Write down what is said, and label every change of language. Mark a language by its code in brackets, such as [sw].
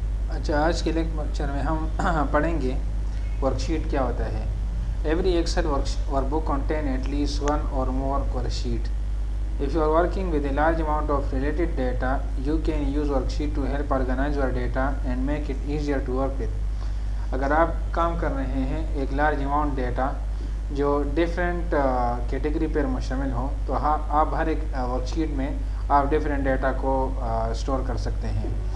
[ur] اچھا، آج کے لیکچر میں ہم پڑھیں گے ورک شیٹ کیا ہوتا ہے. [en] Every Excel workbook contain at least one or more worksheet. If you are working with a large amount of related data, you can use worksheet to help organize your data and make it easier to work with. [ur] اگر آپ کام کر رہے ہیں ایک large amount data جو different category پر مشتمل ہو، تو آپ ہر ایک ورک شیٹ میں آپ ڈفرینٹ ڈیٹا کو اسٹور کر سکتے ہیں.